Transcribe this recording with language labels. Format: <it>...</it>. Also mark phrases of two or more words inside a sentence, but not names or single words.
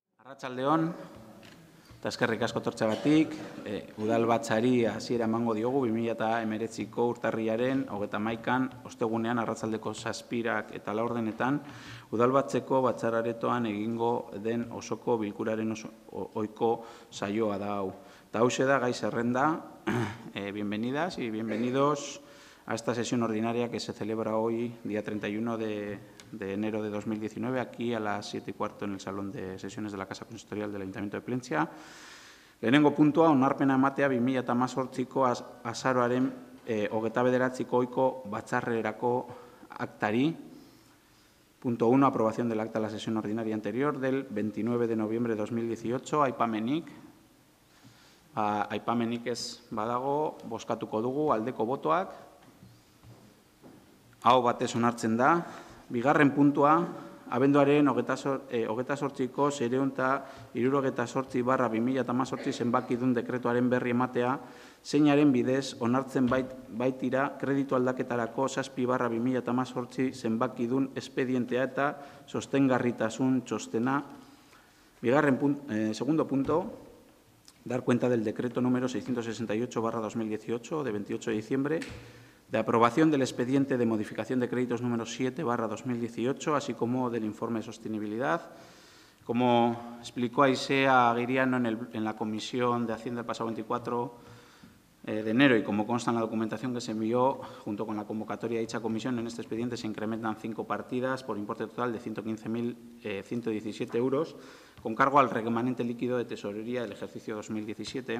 <eu>Arratsaldeon, eta eskerrik asko tortxagatik, udalbatzari hasiera emango diogu 2019ko urtarrilaren 31an ostegunean arratsaldeko 7 eta 4 udalbatzeko batzararetoan egingo den osoko bilkuraren ohiko saioa da hau. Eta hauxe da gai zerrenda.</eu> <es>Bienvenidas y bienvenidos a esta sesión ordinaria que se celebra hoy, día 31 de enero de 2019, aquí a las 7:15 en el Salón de Sesiones de la Casa Consistorial del Ayuntamiento de Plentzia.</es> <eu>Lehenengo puntua, onarpena ematea 2018ko azaroaren 29ko ohiko batzarrerako aktari.</eu> <es>Punto 1, aprobación del acta de la sesión ordinaria anterior del 29 de noviembre de 2018.</es> <eu>Aipamenik. Aipamenik ez badago, bozkatuko dugu aldeko botoak. Aho batez onartzen da. Bigarren puntua, abenduaren 28ko 678/2018 zenbakidun dekretuaren berri ematea, zeinaren bidez onartzen baitira kreditu aldaketarako 7/2018 zenbakidun espedientea eta sostengarritasun txostena.</eu> <es>Segundo punto, dar cuenta del decreto número 668/2018 de 28 de diciembre de aprobación del expediente de modificación de créditos número 7/2018, así como del informe de sostenibilidad. Como explicó Aisea Aguiriano en la Comisión de Hacienda el pasado 24 de enero y como consta en la documentación que se envió junto con la convocatoria de dicha comisión, en este expediente se incrementan 5 partidas por importe total de 115.117 euros con cargo al remanente líquido de tesorería del ejercicio 2017.</es>